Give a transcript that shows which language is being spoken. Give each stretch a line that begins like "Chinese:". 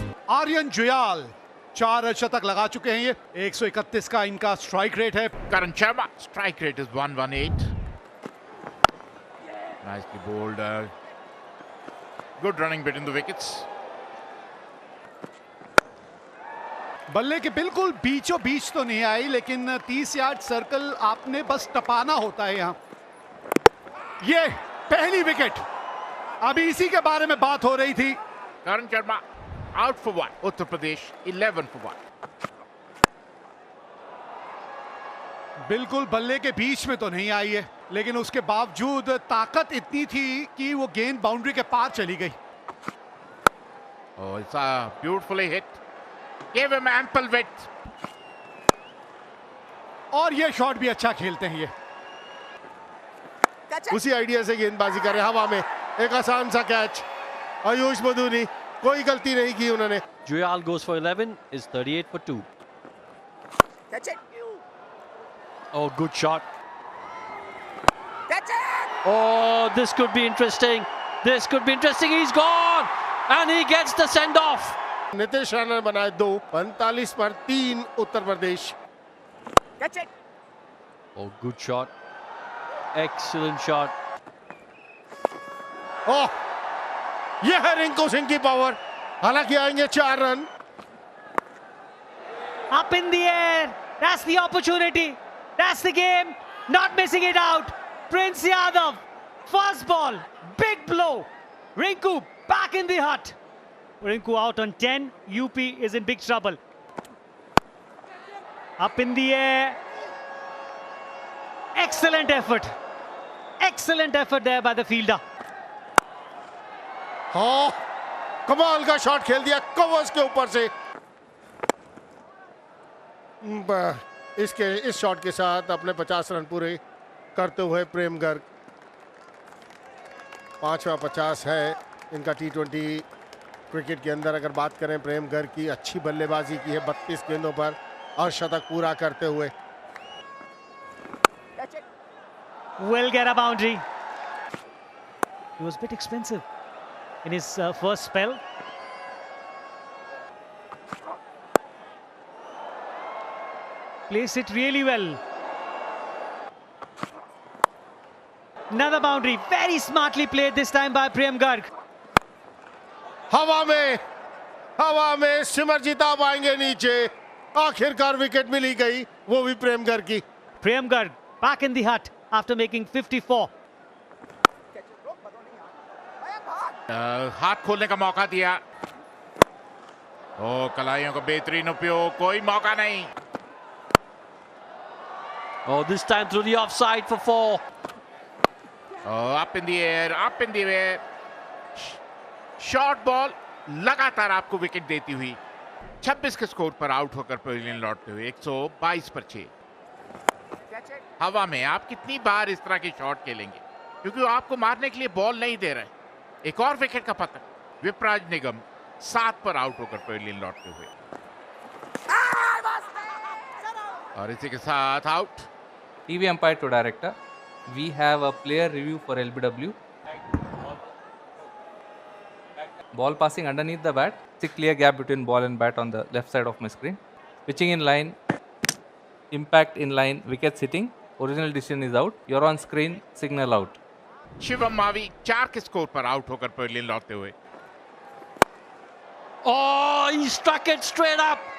Hindi: आर्यन जुयाल 4 शतक लगा चुके हैं ये 131 का इनका स्ट्राइक रेट है
English: Karan Sharma, strike rate is 118. Nicely bowled. Good running between the wickets.
Hindi: बल्ले के बिल्कुल बीचों बीच तो नहीं आई लेकिन 30 यार्ड सर्कल आपने बस टपाना होता है यहां ये पहली विकेट अभी इसी के बारे में बात हो रही थी
English: Karan Sharma out for 1. Uttar Pradesh 11 for 1.
Hindi: बिल्कुल बल्ले के बीच में तो नहीं आई है लेकिन उसके बावजूद ताकत इतनी थी कि वो गेंद बाउंड्री के पार चली गई
English: Oh, it's beautifully hit. Gave him ample width.
Hindi: और ये शॉट भी अच्छा खेलते हैं ये उसी आइडिया से गेंदबाजी करे हवा में एक आसान सा कैच आयुष बदूनी कोई गलती नहीं की उन्होंने
English: Juyal goes for 11, is 38 for 2. Catch it. Oh, good shot. Catch it. Oh, this could be interesting. This could be interesting. He's gone. And he gets the send-off.
Hindi: Nitish Rana ने बनाए 2 45 पर 3 Uttar Pradesh
English: Catch it. Oh, good shot. Excellent shot.
Hindi: ओह ये है रिंकू सिंह की power हालांकि आएंगे 4 run
English: Up in the air. That's the opportunity. That's the game. Not missing it out. Prince Yadav. First ball. Big blow. Rinku back in the hut. Rinku out on 10. UP is in big trouble. Up in the air. Excellent effort. Excellent effort there by the fielder.
Hindi: हाँ कमाल का shot खेल दिया covers के ऊपर से इस shot के साथ अपने 50 रन पूरे करते हुए प्रेम गर्ग 5वां 50 है इनका T20 क्रिकेट के अंदर अगर बात करें प्रेम गर्ग की अच्छी बल्लेबाजी की है 32 गेंदों पर और शतक पूरा करते हुए
English: Will get a boundary. He was a bit expensive in his first spell. Plays it really well. Another boundary. Very smartly played this time by Prem Garg.
Hindi: हवा में सिमरजीत आ पाएंगे नीचे आखिरकार विकेट मिली गई वो भी प्रेम गर्ग की
English: Prem Garg back in the hut after making 54.
Hindi: हाथ खोलने का मौका दिया ओ कलाइयों का बेहतरीन उपयोग कोई मौका नहीं
English: Oh, this time through the offside for 4. up in the air
Hindi: short ball लगातार आपको विकेट देती हुई 26 के स्कोर पर आउट होकर पवेलियन लौटते हुए 122 पर 6 हवा में आप कितनी बार इस तरह के शॉट खेलेंगे क्योंकि वो आपको मारने के लिए बॉल नहीं दे रहे एक और विकेट का पतन विपराज निगम 7 पर आउट होकर पवेलियन लौटते हुए और इसी के साथ out
English: TV umpire to director. We have a player review for LBW. Ball passing underneath the bat. It's a clear gap between ball and bat on the left side of my screen. Pitching in line. Impact in line. Wicket sitting. Original decision is out. You're on screen. Signal out.
Hindi: Shivam Mavi 4 के score पर out होकर pavilion लौटते हुए
English: Oh, he struck it straight up.